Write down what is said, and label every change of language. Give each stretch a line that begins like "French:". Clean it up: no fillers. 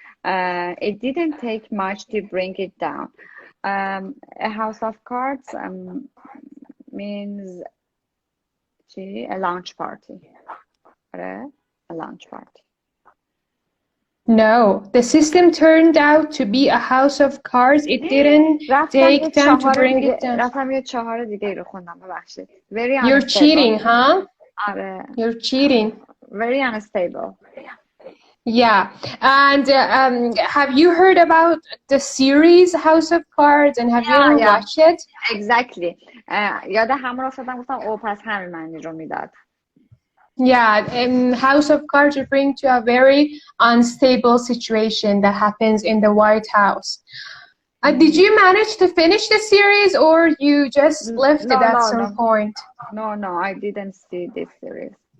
English: It didn't take much to bring it down. A house of cards means a launch party. A launch party. No, the system turned out to be a house of cards. It didn't take time to bring it down.
Persian: رفتم یه 4 دیگه رو خوندم ببخشید.
English: You're cheating, huh?
Persian: آره.
English: You're cheating. Very unstable. Yeah, and have you heard about the series House of Cards, and have you ever watched it? Exactly.
Persian: یاد همون افتادم گفتم او پس همین معنی رو میداد.
English: Yeah, House of Cards referring to a very unstable situation that happens in the White House. Did you manage to finish the series, or you just left it at some point? No, I didn't see this series.